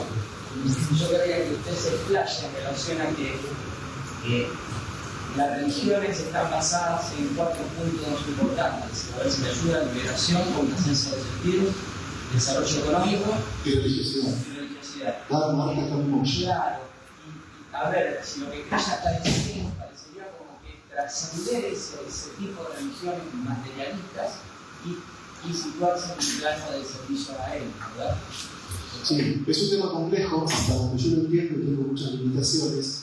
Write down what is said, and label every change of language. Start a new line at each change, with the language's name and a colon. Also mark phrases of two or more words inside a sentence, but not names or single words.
Spanish: Yo quería que usted se explaye en relación a que las religiones están basadas en 4 puntos importantes: a ver si le ayuda, liberación, complacencia del sentido, desarrollo económico Y religiosidad. y religiosidad.
Sanskrit: धर्म, अर्थ, काम, मोक्ष.
Spanish: Claro, y a ver, si lo que Krishna está diciendo parecería como que trascender ese tipo de religiones materialistas y situarse en el plano del servicio a él, ¿verdad? Sí, es un tema complejo, hasta donde yo lo entiendo y tengo muchas limitaciones.